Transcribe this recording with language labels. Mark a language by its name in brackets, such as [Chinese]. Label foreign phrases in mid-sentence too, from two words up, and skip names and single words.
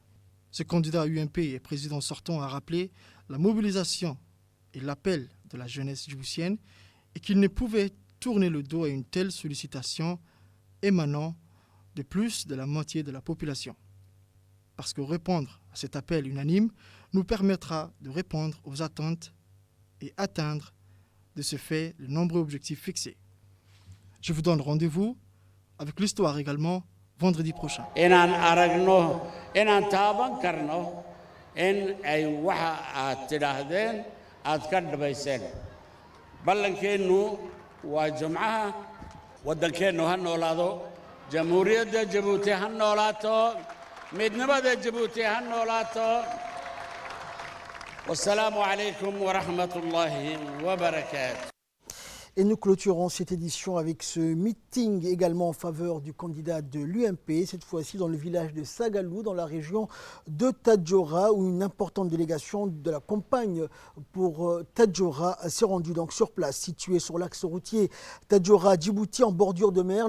[French] Ce candidat UMP et président sortant a rappelé la mobilisation et l'appel de la jeunesse djiboutienne et qu'il ne pouvait tourner le dos à une telle sollicitation émanant de plus de la moitié de la population. parce que répondre à cet appel unanime nous permettra de répondre aux attentes et atteindre de ce fait les nombreux objectifs fixés. Je vous donne rendez-vous avec l'histoire également vendredi prochain. [Somali] inaan aragno inaan taaban karno in ay waxa aad tidhaahdeen aad ka dhabayseen ballankeennu waa jumcaha waddankeennu ha noolaado jamhuuriyadda jabuuti ha noolaato midnimada jabuuti ha noolaato [Arabic] والسلام عليكم ورحمة الله وبركاته. [French] Et nous clôturons cette édition avec ce meeting également en faveur du candidat de l'UMP, cette fois-ci dans le village de Sagalou, dans la région de Tadjoura, où une importante délégation de la campagne pour Tadjoura s'est rendue donc sur place, située sur l'axe routier Tadjoura-Djibouti en bordure de mer.